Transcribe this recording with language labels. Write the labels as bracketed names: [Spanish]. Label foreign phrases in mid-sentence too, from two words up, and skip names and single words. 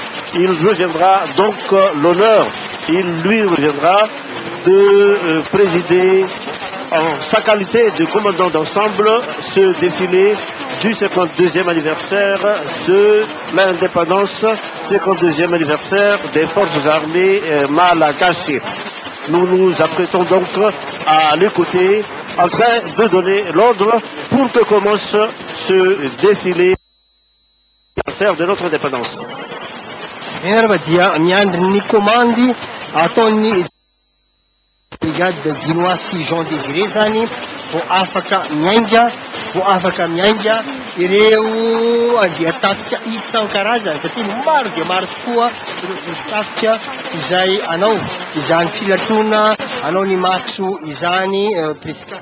[French] Il reviendra donc l'honneur, il lui reviendra de présider en sa qualité de commandant d'ensemble ce défilé du 52e anniversaire de l'indépendance, 52e anniversaire des forces armées malagasy. Nous nous apprêtons donc à l'écouter en train de donner l'ordre pour que commence ce défilé de notre indépendance. [Malagasy] Brigade Guinoasy Jean Désiré zany vo afaka miainga ireo andeha tafika isan-karazany satria maro dia maro tokoa ireo tafika izay anao izany filatrona anao ny matso izany presque